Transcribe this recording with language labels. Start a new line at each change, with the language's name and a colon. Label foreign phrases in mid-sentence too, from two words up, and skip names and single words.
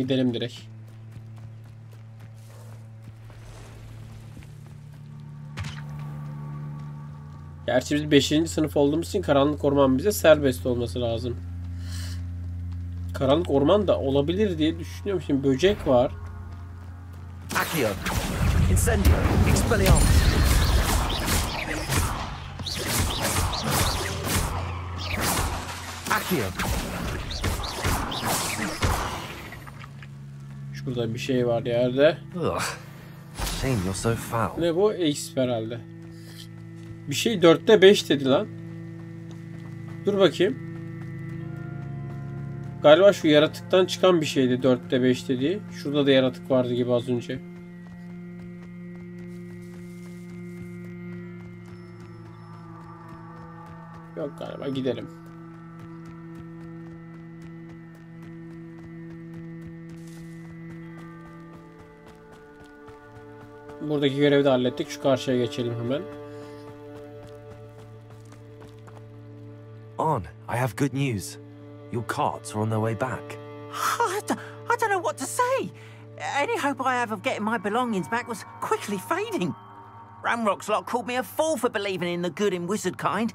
Turkish: Gidelim direkt. Gerçi biz 5. sınıf olduğumuz için karanlık orman bize serbest olması lazım. Karanlık orman da olabilir diye düşünüyorum. Şimdi böcek var. Accio. Incendio. Expelliarmus. Accio. Şurada bir şey var yerde.
English: Ugh. Shame you're so foul.
Turkish: Ne bu? X herhalde. Bir şey 4'te 5 dedi lan. Dur bakayım. Galiba şu yaratıktan çıkan bir şeydi 4'te 5 dediği. Şurada da yaratık vardı gibi az önce. Yok galiba, gidelim. Buradaki görevi de hallettik. Şu karşıya geçelim hemen.
English: On, I have good news. Your carts are on their way back. I don't know what to say. Any hope I have of getting my belongings back was quickly fading. Ramrock's lot called me a fool for believing in the good in wizard kind.